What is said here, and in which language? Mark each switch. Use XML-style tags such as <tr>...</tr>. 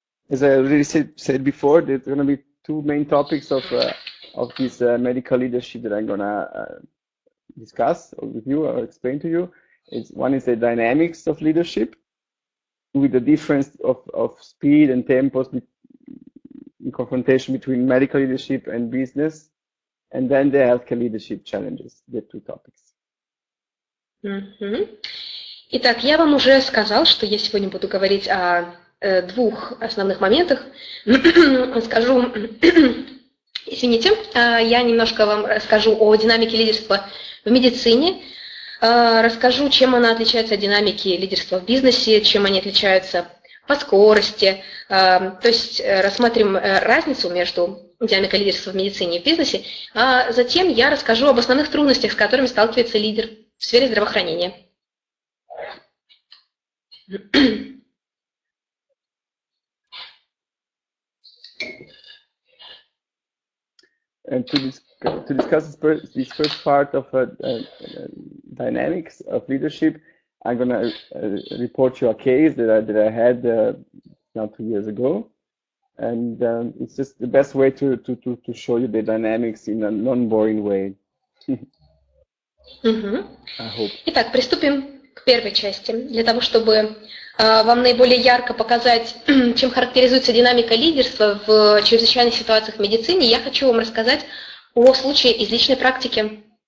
<en>As I already said before, there's going to be two main topics of this medical leadership that I'm going to discuss with you or explain to you. One is the dynamics of leadership, with the difference of speed and tempos in confrontation between medical leadership and business, and then the healthcare leadership challenges, the two topics.</en> <ru>Итак, я вам уже сказал, что я сегодня буду говорить о двух основных моментах. Скажу, извините, я немножко вам расскажу о динамике лидерства в медицине, расскажу, чем она отличается от динамики лидерства в бизнесе, чем они отличаются по скорости, то есть рассмотрим разницу между динамикой лидерства в медицине и в бизнесе, а затем я расскажу об основных трудностях, с которыми сталкивается лидер в сфере здравоохранения.</ru> <en>And to discuss this first part of dynamics of leadership, I'm going to report you a case that I had now 2 years ago, and it's just the best way to show you the dynamics in a non-boring way. I hope.</en> <ru>Итак, приступим к первой части. Для того, чтобы вам наиболее ярко показать, чем характеризуется динамика лидерства в чрезвычайных ситуациях в медицине, я хочу вам рассказать о случае из личной практики.</ru>